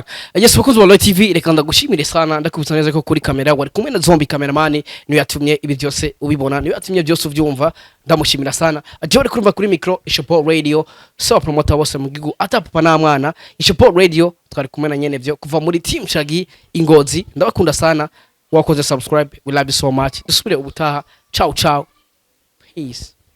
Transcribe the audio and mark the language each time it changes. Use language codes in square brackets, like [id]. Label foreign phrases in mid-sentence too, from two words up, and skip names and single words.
[rn] Yes, bakozi wa Loy TV reka ndagushimire sana, ndakubutsa neza ko kuri kamera wari kumwe na Zombie cameraman niyo yatumye ibi byose ubibona, niyo yatumye byose uvyumva, ndamushimira sana. Aje uri kurumva kuri micro Ishopo Radio, so promoter bose mu gihugu atapapa na mwana. Ishopo Radio twari kumwe na nyene byo kuva muri Team Chaggy Ingozi. Ndabakunda sana. Wakoze subscribe, [en] we love you so much. [rn] Dusubire ubutaha. [it] Ciao ciao. [rn] Peace.